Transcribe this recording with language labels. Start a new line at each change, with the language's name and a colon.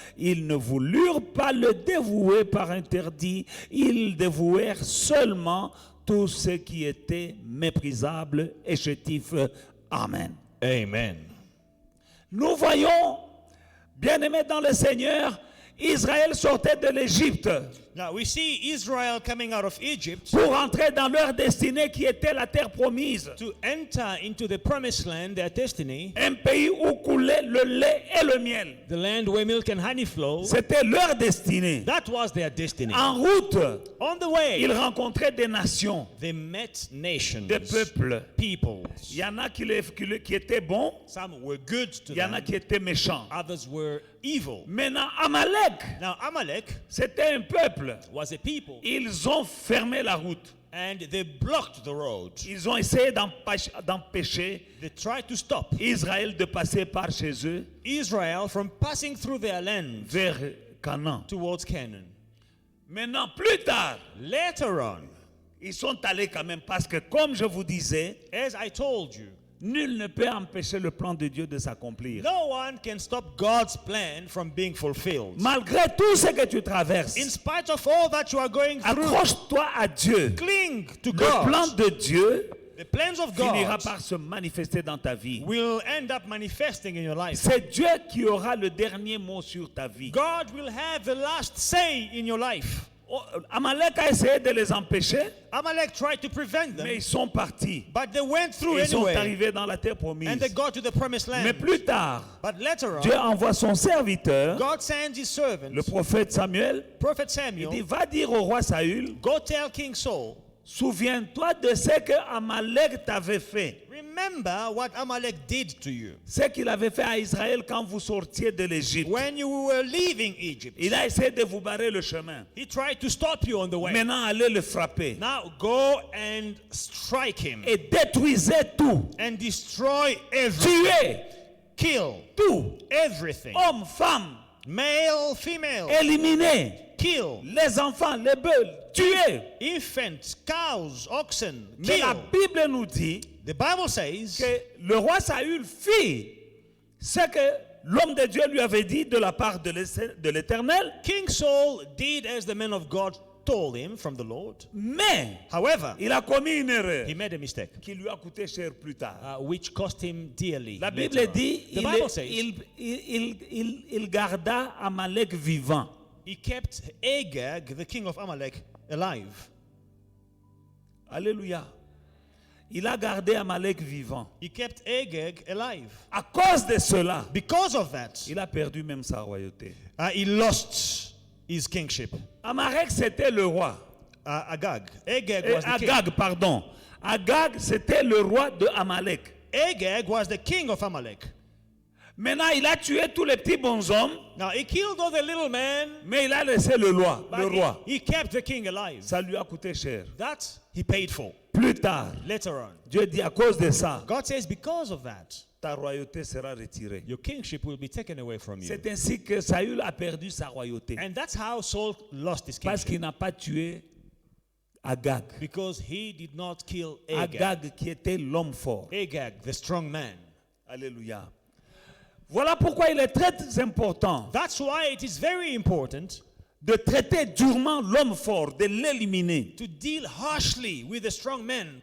French: Ils ne voulurent pas le dévouer par interdit, ils dévouèrent seulement tout ce qui était méprisable et chétif. Amen. Amen. Nous voyons, bien-aimés dans le Seigneur, Israël sortait de l'Égypte
English: Now we see Israel coming out of Egypt
French: pour entrer dans leur destinée qui était la terre promise.
English: to enter into the promised land, their destiny,
French: Un pays où coulait le lait et le miel.
English: the land where milk and honey flow.
French: C'était leur destinée.
English: That was their destiny.
French: En route,
English: On the way,
French: ils rencontraient des nations,
English: they met nations,
French: des peuples.
English: peoples.
French: Il y en a qui étaient bons,
English: Some were good to
French: il y en a
English: them,
French: qui étaient méchants.
English: others were evil.
French: Maintenant, Amalek,
English: Now Amalek
French: c'était un peuple.
English: was a people,
French: Ils ont fermé la route.
English: and they blocked the road.
French: Ils ont essayé d'empêcher
English: They tried to stop
French: Israël de passer par chez eux
English: Israel from passing through their land
French: vers Canaan.
English: towards Canaan.
French: Maintenant, plus tard,
English: Later on,
French: ils sont allés quand même parce que, comme je vous disais,
English: as I told you,
French: nul ne peut empêcher le plan de Dieu de s'accomplir.
English: no one can stop God's plan from being fulfilled.
French: Malgré tout ce que tu traverses,
English: In spite of all that you are going through,
French: accroche-toi à Dieu.
English: cling to
French: Le plan
English: God.
French: de Dieu
English: The plans of
French: finira
English: God
French: par se manifester dans ta vie.
English: will end up manifesting in your life.
French: C'est Dieu qui aura le dernier mot sur ta vie.
English: God will have the last say in your life.
French: Oh, Amalek a essayé de les empêcher,
English: Amalek tried to prevent
French: mais
English: them,
French: ils sont partis.
English: but they went through
French: Ils sont
English: anyway,
French: arrivés dans la terre promise.
English: and they got to the promised
French: Mais
English: land.
French: plus tard,
English: But later
French: Dieu
English: on,
French: envoie son serviteur,
English: God sends his servant,
French: le prophète Samuel.
English: Prophet
French: Il
English: Samuel,
French: dit, va dire au roi Saül,
English: go tell King Saul,
French: souviens-toi de ce que Amalek t'avait fait.
English: remember what Amalek did to you
French: Ce qu'il avait fait à Israël quand vous sortiez de l'Égypte.
English: when you were leaving Egypt.
French: Il a essayé de vous barrer le chemin.
English: He tried to stop you on the way.
French: Maintenant, allez le frapper.
English: Now go and strike him
French: Et détruisez tout.
English: and destroy everything.
French: Tuez
English: Kill
French: tout.
English: everything.
French: Hommes, femmes,
English: Male, female.
French: éliminez.
English: Kill.
French: Les enfants, les bœufs, tuez.
English: Infants, cows, oxen.
French: Mais la
English: Kill.
French: Bible nous dit
English: The Bible says
French: que le roi Saül fit ce que l'homme de Dieu lui avait dit de la part de l'Éternel.
English: King Saul did as the man of God told him from the Lord.
French: Mais
English: However,
French: il a commis une erreur
English: he made a mistake,
French: qui lui a coûté cher plus tard.
English: which cost him dearly.
French: La
English: later
French: Bible
English: on.
French: dit
English: The Bible says
French: il garda Amalek vivant.
English: he kept Agag, the king of Amalek, alive.
French: Alléluia. Il a gardé Amalek vivant.
English: He kept Agag alive.
French: À cause de cela,
English: Because of that,
French: il a perdu même sa royauté.
English: he lost his kingship.
French: Amalek, c'était le roi.
English: Agag. Agag was the king.
French: Agag, pardon. Agag, c'était le roi de Amalek.
English: Agag was the king of Amalek.
French: Maintenant, il a tué tous les petits bonshommes,
English: Now he killed all the little men,
French: mais il a laissé le roi.
English: but
French: Le roi.
English: he kept the king alive.
French: Ça lui a coûté cher.
English: That he paid for.
French: Plus tard,
English: Later on,
French: Dieu dit à cause de ça,
English: God says, because of that,
French: ta royauté sera retirée.
English: your kingship will be taken away from you.
French: C'est ainsi que Saül a perdu sa royauté.
English: And that's how Saul lost his
French: Parce
English: kingship.
French: qu'il n'a pas tué Agag.
English: Because he did not kill Agag.
French: Agag qui était l'homme fort.
English: Agag, the strong man.
French: Alléluia. Voilà pourquoi il est très important
English: That's why it is very important
French: de traiter durement l'homme fort, de l'éliminer.
English: to deal harshly with the strong man.